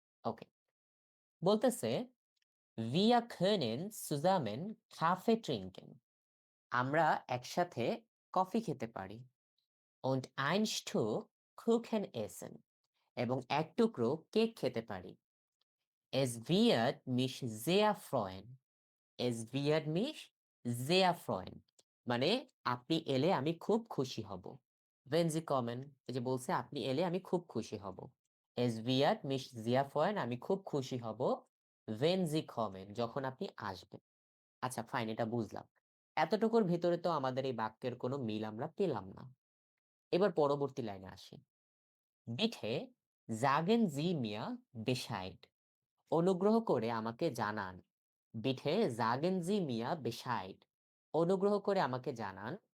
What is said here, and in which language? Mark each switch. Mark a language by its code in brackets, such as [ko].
[bn] ওকে, বলতেছে [de] wir können zusammen Kaffee trinken, [bn] আমরা একসাথে কফি খেতে পারি। [de] und ein Stück Kuchen essen, [bn] এবং এক টুকরো কেক খেতে পারি। [de] Es wird mich sehr freuen, es wird mich sehr freuen, [bn] মানে আপনি এলে আমি খুব খুশি হব। [de] wenn Sie kommen, [bn] এই যে বলছে আপনি এলে আমি খুব খুশি হব। [de] es wird mich sehr freuen, [bn] আমি খুব খুশি হব, [de] wenn Sie kommen, [bn] যখন আপনি আসবেন। আচ্ছা ফাইন, এটা বুঝলাম। এতটুকুর ভিতরে তো আমাদের এই বাক্যের কোনো মিল আমরা পেলাম না। এবার পরবর্তী লাইনে আসি। বিঠে জাগেন জি মিয়া বেশাইড, অনুগ্রহ করে আমাকে জানান। বিঠে জাগেন জি মিয়া বেশাইড, অনুগ্রহ করে আমাকে জানান।